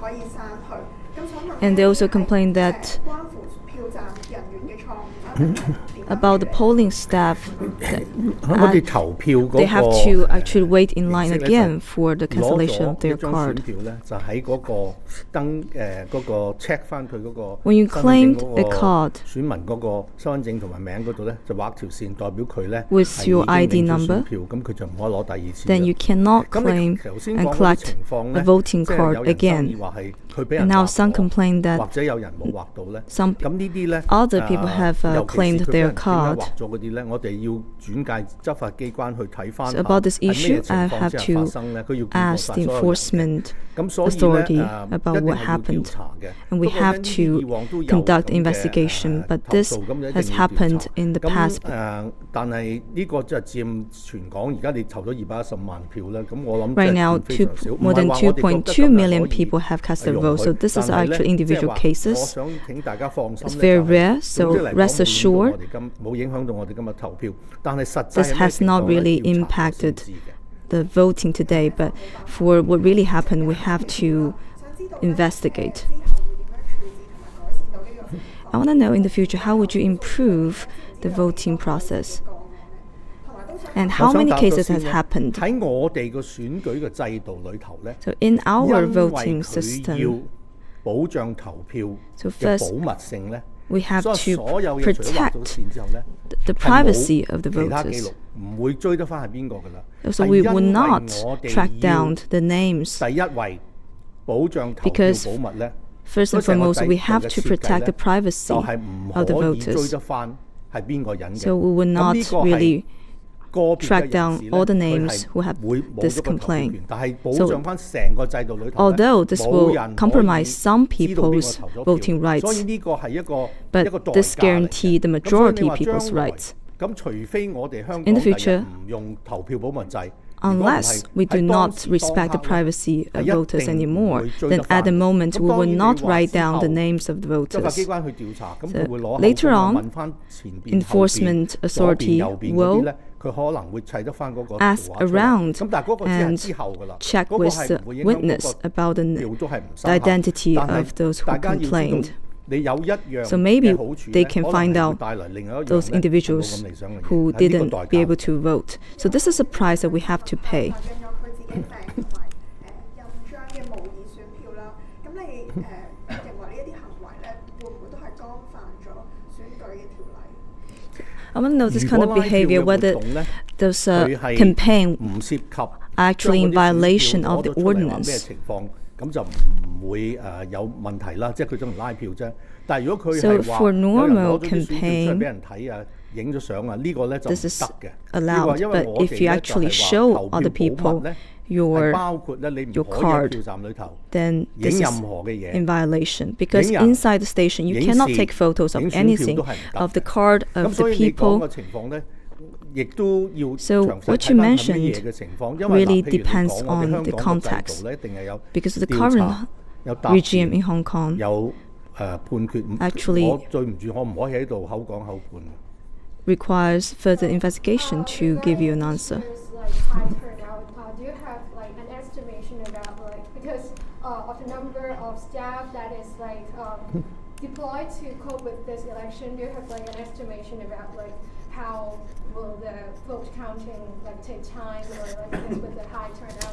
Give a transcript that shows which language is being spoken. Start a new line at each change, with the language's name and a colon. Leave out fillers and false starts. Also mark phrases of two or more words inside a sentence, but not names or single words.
English: And they also complained that about the polling staff,
Cantonese: 我哋投票嗰
English: they have to actually wait in line again for the
Cantonese: 攞
English: cancellation of
Cantonese: 咗
English: their
Cantonese: 一張選
English: card.
Cantonese: 票咧，就喺嗰個嗰個 check 翻佢嗰個
English: When you
Cantonese: 身份證
English: claimed
Cantonese: 嗰
English: a
Cantonese: 個
English: card
Cantonese: 選民嗰個身份證同埋名嗰度咧，就畫條線代表佢咧
English: with
Cantonese: 係
English: your
Cantonese: 已經
English: ID
Cantonese: 領咗
English: number,
Cantonese: 選票，咁佢就唔可以攞第二次。
English: then you cannot
Cantonese: 咁
English: claim
Cantonese: 你頭先
English: and
Cantonese: 講嗰啲
English: collect
Cantonese: 情況
English: a
Cantonese: 咧，
English: voting
Cantonese: 即係
English: card
Cantonese: 有人爭議
English: again.
Cantonese: 話係佢俾人
English: And now
Cantonese: 畫
English: some
Cantonese: 咗
English: complain
Cantonese: 或
English: that
Cantonese: 者有人冇畫到咧。
English: some
Cantonese: 咁呢啲咧
English: other people have
Cantonese: 尤其是
English: claimed
Cantonese: 佢俾
English: their
Cantonese: 人點解
English: card.
Cantonese: 畫咗嗰啲咧，我哋要轉介執法機關去睇翻
English: So about this
Cantonese: 係咩
English: issue,
Cantonese: 情
English: I
Cantonese: 況
English: have
Cantonese: 之下發
English: to
Cantonese: 生咧，佢要見過
English: ask
Cantonese: 晒
English: the
Cantonese: 所有人嘅。
English: enforcement
Cantonese: 咁所以
English: authority
Cantonese: 咧
English: about
Cantonese: 一定
English: what
Cantonese: 係要調
English: happened.
Cantonese: 查嘅。
English: And we
Cantonese: 不過
English: have
Cantonese: 咧，
English: to
Cantonese: 以往都有
English: conduct
Cantonese: 咁嘅
English: investigation, but
Cantonese: 投
English: this
Cantonese: 訴，咁就一
English: has
Cantonese: 定要調
English: happened
Cantonese: 查。
English: in the
Cantonese: 咁
English: past.
Cantonese: 但係呢個就係佔全港而家你投咗210萬票咧，咁我諗
English: Right
Cantonese: 即係
English: now,
Cantonese: 非常少。
English: more than
Cantonese: 唔係話我哋覺得
English: 2.2
Cantonese: 今日
English: million
Cantonese: 可以
English: people have cast their
Cantonese: 容
English: vote.
Cantonese: 許
English: So this is
Cantonese: 但係咧
English: actually
Cantonese: 即係
English: individual
Cantonese: 話
English: cases.
Cantonese: 我想請大家放心
English: It's
Cantonese: 咧
English: very
Cantonese: 就係
English: rare, so
Cantonese: 總之嚟講
English: rest assured
Cantonese: 冇影響到我哋今日投票，但係實際
English: this
Cantonese: 係咩
English: has
Cantonese: 情
English: not
Cantonese: 況咧
English: really
Cantonese: 要查咗先
English: impacted
Cantonese: 知嘅。
English: the voting today, but for what really happened, we have to investigate. I want to know in the future, how would you improve the voting process? And how
Cantonese: 我想
English: many
Cantonese: 答咗
English: cases
Cantonese: 先
English: has
Cantonese: 咧
English: happened?
Cantonese: 喺我哋個選舉嘅制度裏頭咧，
English: So in
Cantonese: 因
English: our
Cantonese: 為
English: voting
Cantonese: 佢
English: system,
Cantonese: 要保障投票
English: So
Cantonese: 嘅
English: first,
Cantonese: 保密性咧，
English: we have
Cantonese: 所以
English: to
Cantonese: 所有嘢除咗畫咗
English: protect
Cantonese: 線之後咧，
English: the
Cantonese: 係冇
English: privacy of the
Cantonese: 其他記錄
English: voters.
Cantonese: 唔會追得翻係邊個㗎啦。
English: So
Cantonese: 係
English: we
Cantonese: 因
English: will
Cantonese: 為
English: not
Cantonese: 我哋
English: track
Cantonese: 要
English: down the names.
Cantonese: 第一位保障投票
English: Because
Cantonese: 保密咧，
English: First and
Cantonese: 所以成個
English: foremost,
Cantonese: 制
English: we
Cantonese: 度
English: have
Cantonese: 嘅
English: to
Cantonese: 設計
English: protect
Cantonese: 咧
English: the privacy
Cantonese: 就係唔
English: of the
Cantonese: 可以追
English: voters.
Cantonese: 得翻係邊個人嘅。
English: So we will
Cantonese: 咁
English: not
Cantonese: 呢個係
English: really
Cantonese: 個別嘅
English: track
Cantonese: 人
English: down
Cantonese: 士咧
English: all the
Cantonese: 佢
English: names
Cantonese: 係
English: who have
Cantonese: 會冇
English: this
Cantonese: 咗個投票
English: complaint.
Cantonese: 權，但係保
English: So
Cantonese: 障翻成個制度裏頭咧
English: although this
Cantonese: 冇
English: will
Cantonese: 人可以
English: compromise some
Cantonese: 知道邊個
English: people's
Cantonese: 投咗票
English: voting
Cantonese: 所以
English: rights,
Cantonese: 呢個係一個
English: but
Cantonese: 一個代
English: this
Cantonese: 價嚟嘅。
English: guarantee the
Cantonese: 咁所以你
English: majority
Cantonese: 話
English: people's
Cantonese: 將來
English: rights.
Cantonese: 咁除非我哋香
English: In
Cantonese: 港
English: the
Cantonese: 第日
English: future,
Cantonese: 唔用投票保密制，如果唔係
English: Unless we do
Cantonese: 喺當
English: not
Cantonese: 時
English: respect the
Cantonese: 當刻咧
English: privacy
Cantonese: 係
English: of
Cantonese: 一
English: voters
Cantonese: 定唔
English: anymore,
Cantonese: 會追
English: then
Cantonese: 得
English: at
Cantonese: 翻
English: the
Cantonese: 嘅。
English: moment
Cantonese: 咁
English: we
Cantonese: 當
English: will
Cantonese: 然你
English: not
Cantonese: 話
English: write
Cantonese: 之
English: down
Cantonese: 後
English: the names of the
Cantonese: 執法機
English: voters.
Cantonese: 關去調查，咁
English: So
Cantonese: 佢會攞口
English: later
Cantonese: 供啊
English: on,
Cantonese: 問翻前邊、後
English: enforcement
Cantonese: 邊、左邊、
English: authority
Cantonese: 右邊嗰啲
English: will
Cantonese: 咧，佢可能會砌得翻嗰個圖
English: ask
Cantonese: 畫出嚟。
English: around
Cantonese: 咁但係嗰個只係
English: and
Cantonese: 之後㗎啦，
English: check
Cantonese: 嗰個
English: with
Cantonese: 係
English: the
Cantonese: 唔會影響嗰
English: witness
Cantonese: 個
English: about the
Cantonese: 票都係唔
English: the
Cantonese: 生效。
English: identity
Cantonese: 但係
English: of those who
Cantonese: 大家要知道
English: complained.
Cantonese: 你有一樣
English: So maybe
Cantonese: 嘅好處
English: they
Cantonese: 咧，
English: can
Cantonese: 可能
English: find
Cantonese: 係會
English: out
Cantonese: 帶來另外一樣
English: those
Cantonese: 咧係冇
English: individuals
Cantonese: 咁理想嘅嘢
English: who
Cantonese: 係呢個
English: didn't
Cantonese: 代
English: be
Cantonese: 價
English: able to vote. So this is a price that we have to pay.
Cantonese: 印章嘅模擬選票啦，咁你認為呢一啲行為咧，會唔會都係干犯咗選舉嘅條例？
English: I want to know this
Cantonese: 如
English: kind
Cantonese: 果
English: of
Cantonese: 拉票嘅
English: behavior,
Cantonese: 活
English: whether
Cantonese: 動咧，
English: those
Cantonese: 佢係
English: campaign
Cantonese: 唔涉及
English: actually in
Cantonese: 將嗰啲選
English: violation
Cantonese: 票
English: of the
Cantonese: 攞咗出嚟話咩
English: ordinance.
Cantonese: 情況，咁就唔會有問題啦，即係佢都唔拉票啫。但係如果佢
English: So
Cantonese: 係話
English: for
Cantonese: 有人
English: normal
Cantonese: 攞咗啲選票出嚟
English: campaign,
Cantonese: 俾人睇啊、影咗相啊，呢個咧就唔
English: this is
Cantonese: 得嘅。呢個
English: allowed.
Cantonese: 因為
English: But
Cantonese: 我哋
English: if you
Cantonese: 咧就
English: actually
Cantonese: 係話
English: show
Cantonese: 投
English: other
Cantonese: 票保密
English: people
Cantonese: 咧，係
English: your
Cantonese: 包括咧你唔
English: your
Cantonese: 可以喺
English: card,
Cantonese: 票站裏頭
English: then
Cantonese: 影
English: this
Cantonese: 任
English: is
Cantonese: 何嘅嘢。
English: in violation, because
Cantonese: 影人、
English: inside the station you
Cantonese: 影
English: cannot
Cantonese: 視、
English: take photos of
Cantonese: 影選票
English: anything
Cantonese: 都係唔得
English: of the
Cantonese: 嘅。
English: card
Cantonese: 咁
English: of
Cantonese: 所
English: the
Cantonese: 以你講嘅
English: people.
Cantonese: 情況咧，亦都要
English: So
Cantonese: 詳細
English: what
Cantonese: 睇
English: you
Cantonese: 翻係乜
English: mentioned
Cantonese: 嘢嘅情況，因為
English: really
Cantonese: 嗱，譬如你
English: depends
Cantonese: 講我哋
English: on
Cantonese: 香
English: the
Cantonese: 港嘅制
English: context.
Cantonese: 度咧，一定係有
English: Because the
Cantonese: 調
English: current
Cantonese: 查、有答
English: regime
Cantonese: 辯、
English: in Hong Kong
Cantonese: 有判決。
English: Actually
Cantonese: 我對唔住，我唔可以喺度口講口判。
English: requires further investigation to give you an answer. There's like high turnout. Do you have like an estimation about like because of the number of staff that is like deployed to cope with this election? Do you have like an estimation about like how will the vote counting like take time or like this with the high turnout?